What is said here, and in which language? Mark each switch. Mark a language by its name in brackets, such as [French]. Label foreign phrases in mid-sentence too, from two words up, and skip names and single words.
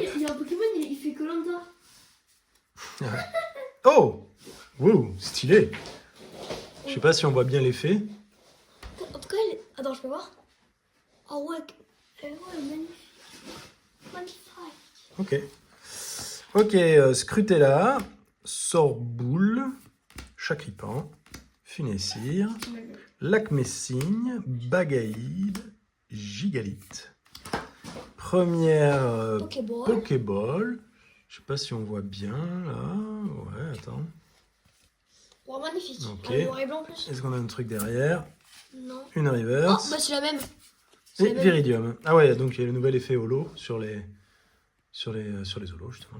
[French] Il y a un Pokémon, il fait Koh-Lanta. Oh! Wow, stylé! Je sais pas si on voit bien l'effet. En tout cas, attends, je peux voir. Oh ouais, magnifique. Magnifique. Ok. Ok, Scrutella, Sorboule, Chakripan, Funessir, Lacmessigne, Bagaïde, Gigalite. Première Pokéball. Pokéball. Je sais pas si on voit bien là. Ouais, attends. Oh, magnifique. Ok. En noir et blanc en plus. Est-ce qu'on a un truc derrière? Non. Une Oh, reverse. bah c'est la même. C'est Et la même. Viridium. Ah ouais, donc il y a le nouvel effet holo sur les holos justement.